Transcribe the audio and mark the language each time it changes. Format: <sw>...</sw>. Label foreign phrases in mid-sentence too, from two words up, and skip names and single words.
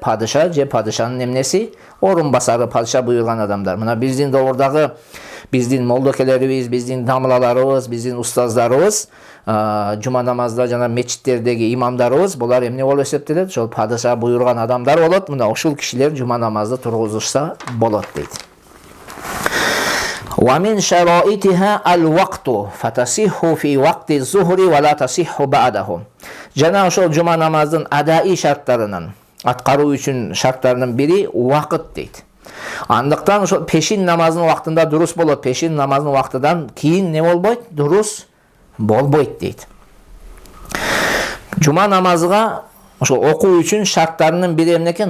<ky>Падыша же падышанын эмнеси? Орун басары, падыша буйрган адамдар. Мына биздин доордагы биздин молдокелерибиз, биздин дамлаларыбыз, биздин устаздарыбыз, жума намазда жана мечиттердеги имамдарыбыз, булар эмне болуп эсептелет? Ошол падыша буйрган адамдар болот. Мына ушул кишилер жума намазды тургузушса болот дейт.</ky> <ar>ومن شرائطها الوقت فتصح في وقت الظهر ولا تصح بعده.</ar> <ky>Жана ошол жума намаздын адаий шарттарынан, аткаруу үчүн шарттарынын бири убакыт дейт. Андыктан ошол пешин намазынын убактында дурус болот, пешин намазынын убактыдан кийин не болбойт? Дурус болбойт дейт. Жума намазыга ошол окуу үчүн шарттарынын бири эмне экен?</ky>